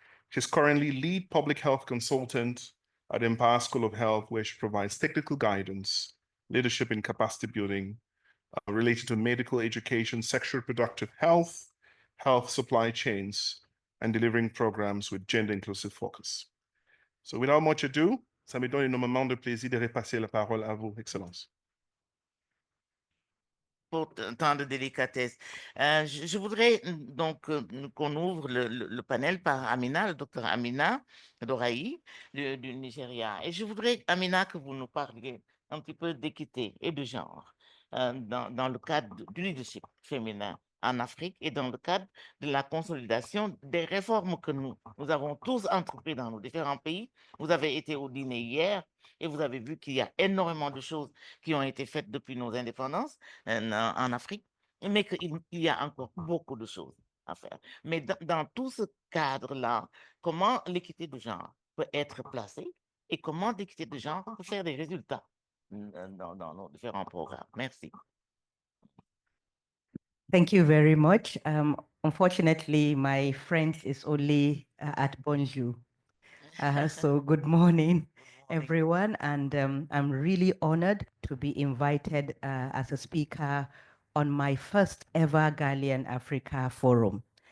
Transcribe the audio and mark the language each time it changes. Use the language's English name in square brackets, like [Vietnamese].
[English] She's currently lead public health consultant at Empower School of Health, where she provides technical guidance, leadership and capacity building related to medical education, sexual reproductive health, health supply chains, and delivering programs with gender inclusive focus. So without much ado, [French] ça me donne énormément de plaisir de repasser la parole à vous, Excellence. Pour tant de délicatesse. Je voudrais donc qu'on ouvre le panel par Amina, le docteur Amina Doraï du Nigeria. Et je voudrais, Amina, que vous nous parliez un petit peu d'équité et de genre dans le cadre du leadership féminin en Afrique et dans le cadre de la consolidation des réformes que nous avons tous entrepris dans nos différents pays. Vous avez été au dîner hier et vous avez vu qu'il y a énormément de choses qui ont été faites depuis nos indépendances en Afrique, mais qu'il y a encore beaucoup de choses à faire. Mais dans tout ce cadre-là, comment l'équité de genre peut être placée et comment l'équité de genre peut faire des résultats dans nos différents programmes. Merci. [English] Thank you very much. Unfortunately, my French is only at bonjour. So good morning, everyone. And I'm really honored to be invited as a speaker on my first ever Ghanaian Africa Forum.